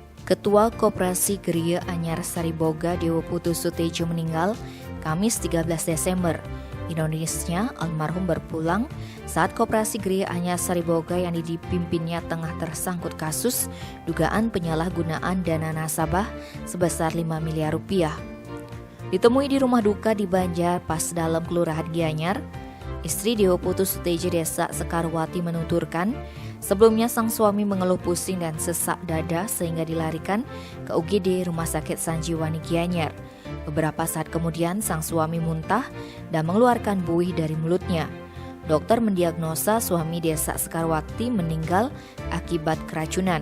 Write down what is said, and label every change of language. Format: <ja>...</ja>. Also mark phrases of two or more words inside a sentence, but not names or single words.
<id>Ketua Koperasi Geria Anyar Sariboga Dewo Putu Sutejo meninggal Kamis 13 Desember. Ironisnya, almarhum berpulang saat Koperasi Geria Anyar Sariboga yang dipimpinnya tengah tersangkut kasus dugaan penyalahgunaan dana nasabah sebesar 5 miliar rupiah. Ditemui di rumah duka di Banjar, Pasdalam, Kelurahan Gianyar, istri Dewo Putu Sutejo Desa Sekarwati menuturkan, sebelumnya sang suami mengeluh pusing dan sesak dada sehingga dilarikan ke UGD Rumah Sakit Sanjiwani Gianyar. Beberapa saat kemudian sang suami muntah dan mengeluarkan buih dari mulutnya. Dokter mendiagnosa suami Desa Sekarwati meninggal akibat keracunan.</id>